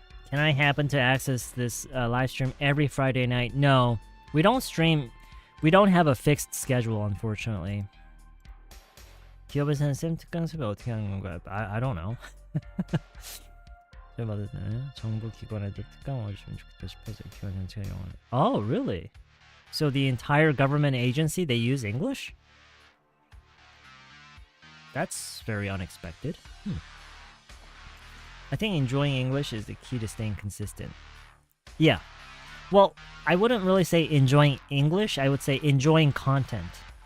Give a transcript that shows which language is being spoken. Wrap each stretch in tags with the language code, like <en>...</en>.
<en>Can I happen to access this live stream every Friday night? No, we don't stream. We don't have a fixed schedule, unfortunately.</en> <ko>기업에서는 쌤 특강 수업 어떻게 하는 건가요?</ko> <en>I don't know.</en> <ko>정부 기관에도 특강 와주시면 좋겠다 싶어서 기관 전체가 영어를.</ko> <en>Oh, really? So the entire government agency, they use English? That's very unexpected. I think enjoying English is the key to staying consistent. Yeah. Well, I wouldn't really say enjoying English. I would say enjoying content.</en>